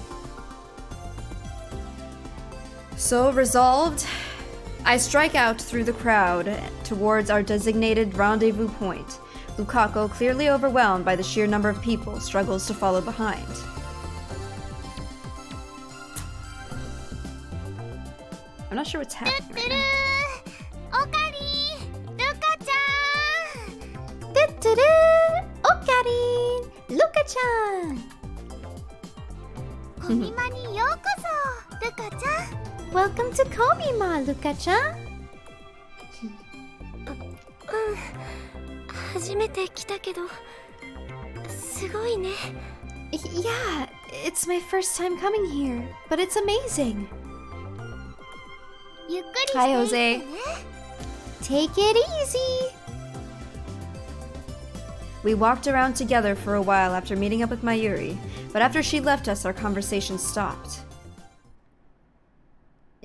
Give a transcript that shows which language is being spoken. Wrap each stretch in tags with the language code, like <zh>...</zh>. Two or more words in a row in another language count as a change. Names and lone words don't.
<en>So resolved, I strike out through the crowd towards our designated rendezvous point. Lukako, clearly overwhelmed by the sheer number of people, struggles to follow behind. I'm not sure what's happening right now.</en> <ja>Okari! Luka-chan! Okari! Luka-chan! Komima ni yokoso, Luka-chan!</ja> <en>Welcome to Komima, Luka-chan!</en> <ja>初めて来たけどすごいね</ja> <en>Yeah, it's my first time coming here, but it's amazing. Hi, Jose. Take it easy. We walked around together for a while after meeting up with Mayuri, but after she left us, our conversation stopped.</en>